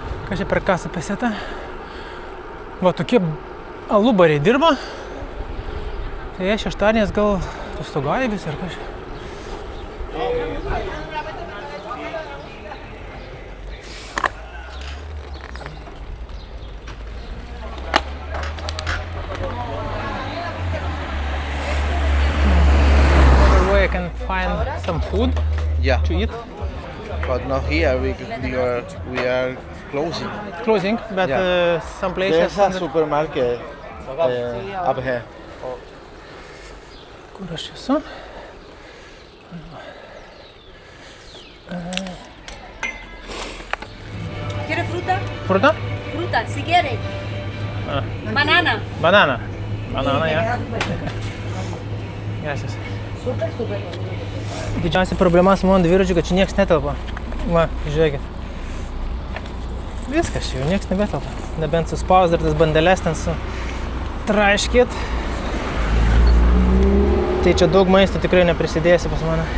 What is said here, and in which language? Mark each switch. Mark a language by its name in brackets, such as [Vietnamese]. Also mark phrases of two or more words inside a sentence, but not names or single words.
[Lithuanian] Ką čia per kasą pesėta? Va, tokie alubariai dirba. Tai jie šeštadieniais gal atostogauja visi ar kažkaip. [English] I can find some food Yeah, to eat. but not here. We are closing. Closing, but Yeah. some places. There's a supermarket up here. [Lithuanian] Kur aš esu? [Spanish] ¿Quiere fruta? Fruta? Fruta, si quiere. Ah. Banana. Banana. Banana, ja. Gracias. [Lithuanian] Didžiausia problema su mano dviračiu, kad čia nieks netelpa. Va, žiūrėkit. Viskas čia jau nieks nebetelpa. Nebent suspausdintas bandeles ten su traiškit. Tai čia daug maisto tikrai neprisidėsi pas mane.